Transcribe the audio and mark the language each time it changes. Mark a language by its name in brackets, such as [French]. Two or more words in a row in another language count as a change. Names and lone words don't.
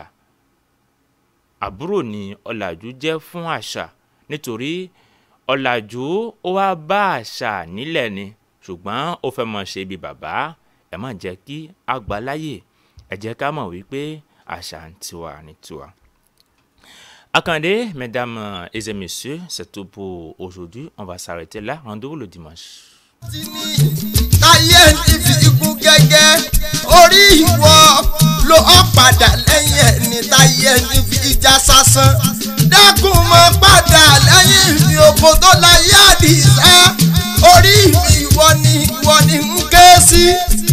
[Yoruba] Àbúrò ni ọ̀làjú jẹ́ fún àṣà nítorí ọ̀làjú ó wá bá àṣà nílẹ̀ ni, ṣùgbọ́n ó fẹ́ mọ̀ ṣe bí bàbá. Ẹ má jẹ́ kí a gbà láyè. Ẹ jẹ́ ká mọ̀ wípé àṣà ń tiwa ní tiwa. Akandé, [French] mesdames et messieurs, c'est tout pour aujourd'hui. On va s'arrêter là. Rendez-vous le dimanche. [Yoruba] Táyé ti fi ikú gẹ́gẹ́ orí ìwọ ló ọ́ padà lẹ́yìn ẹni táyé ti fi ìjà sásán. Dákun mọ́ padà lẹ́yìn mi òkò tó láyé àdìsá. Orí mi ìwọ ni ń ké sí.